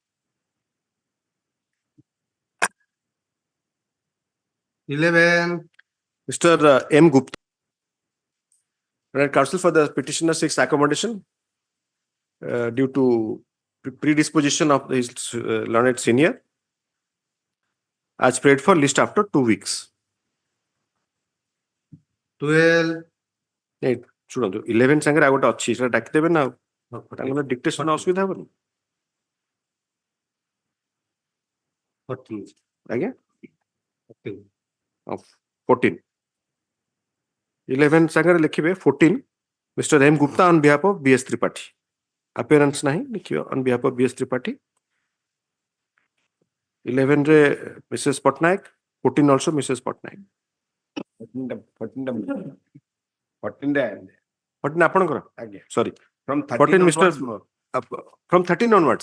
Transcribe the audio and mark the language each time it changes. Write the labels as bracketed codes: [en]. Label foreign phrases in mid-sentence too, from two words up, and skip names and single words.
[en] Mr. M. Gupta, counsel for the petitioner seeks accommodation due to predisposition of his learned senior as prayed for list after 2 weeks. 12, [or] ଶୁଣନ୍ତୁ 11 ସାଙ୍ଗରେ ଆଉ ଗୋଟେ ଅଛି ସେଟା ଡାକି ଦେବେ ନା ତାଙ୍କର ଡିକ୍ଟେସନ ଅସୁବିଧା ହବନି 14, ଆଜ୍ଞା 14. 14 11 ସାଙ୍ଗରେ ଲେଖିବେ 14 Mr. M. [en] Gupta on behalf of B.S. Tripathi. Appearance [or] ନାହିଁ ଲେଖିବେ [en] on behalf of B.S. Tripathi. [or] 11 ରେ Mrs. [en] Patnaik, 14 also Mrs. Patnaik. 14 14 [or] 14 ଆପଣଙ୍କର [en] Again. sorry From 14 13 Mr. onwards, From 13 onwards.